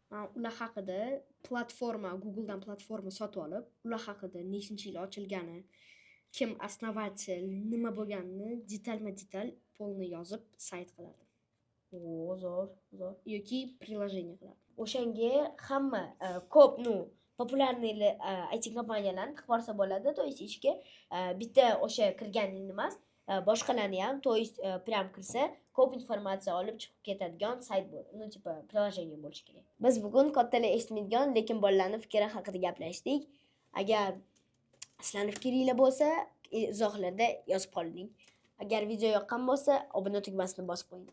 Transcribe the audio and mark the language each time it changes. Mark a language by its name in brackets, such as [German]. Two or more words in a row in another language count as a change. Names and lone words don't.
[Uzbek] Men ular haqida Googledan platforma sotib olib, ular haqida nechinchi yil ochilgani, kim основатель, nima bo'lganini detal polni yozib sayt qilardim. Zo'r. Yoki приложение qilardim. O'shanga hamma ko'p, populyarniy IT kompaniyalarni tiqib borsa bo'ladi, [Russian] то есть [Uzbek] ishga bitta o'sha kirganingni emas, boshqalarni ham, [Russian] то есть прям [Uzbek] kirsa, ko'p informatsiya olib chiqib ketadigan sayt bo'ladi. Tipa приложение bo'lishi kerak. Biz bugun kattalar eshitmaydigan, lekin bolalarning fikri haqida gaplashdik. Agar sizlarning fikringlar bo'lsa, izohlarda yozib qoling. Agar video yoqqan bo'lsa, obuna tugmasini bosib qo'ying.